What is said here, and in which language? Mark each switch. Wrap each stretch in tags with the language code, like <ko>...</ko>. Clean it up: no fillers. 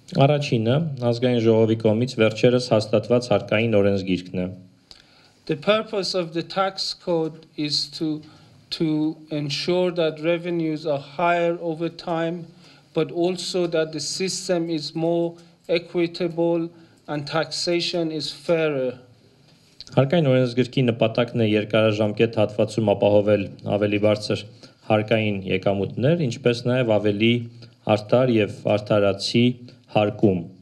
<hy>Առաջինը ազգային ժողովի կողմից վերջերս հաստատված հարկային օրենսգիրքն է։</hy> <en>The purpose of the tax code is to ensure that revenues are higher over time, but also that the system is more equitable and taxation is fairer.</en> <hy>Հարկային օրենսգրքի նպատակն է երկարաժամկետ հատվածում ապահովել ավելի բարձր հարկային եկամուտներ, ինչպես նաև ավելի արդար եւ արդարացի հարկում։</hy>